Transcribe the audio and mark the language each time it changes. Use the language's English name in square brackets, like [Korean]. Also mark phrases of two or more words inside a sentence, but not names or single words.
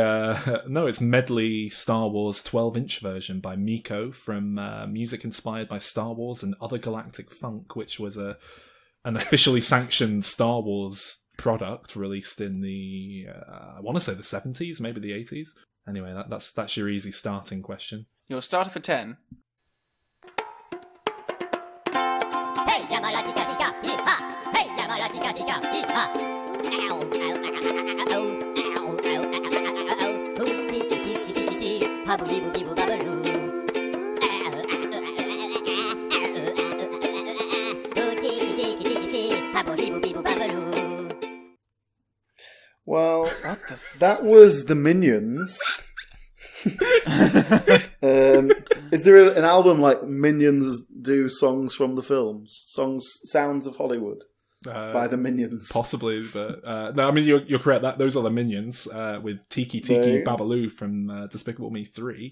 [English] no, it's medley Star Wars 12-inch version by Miko from music inspired by Star Wars and Other Galactic Funk, which was an officially sanctioned Star Wars product released in the... I want to say the 70s, maybe the 80s. Anyway, that's your easy starting question. Your starter for 10. Hey, Yamala Tika Tika, hee-ha! Hey, Yamala Tika Tika, hee-ha! Ow, ow, ow, ow, ow, ow, hooty, titty, titty, titty, haboo, boo, boo, baboo. Hooty, That was the Minions. Is there an album like Minions do songs from the films? Sounds of Hollywood by the Minions. Possibly, but no, I mean you're correct. Those are the Minions with Tiki Babaloo from Despicable Me 3.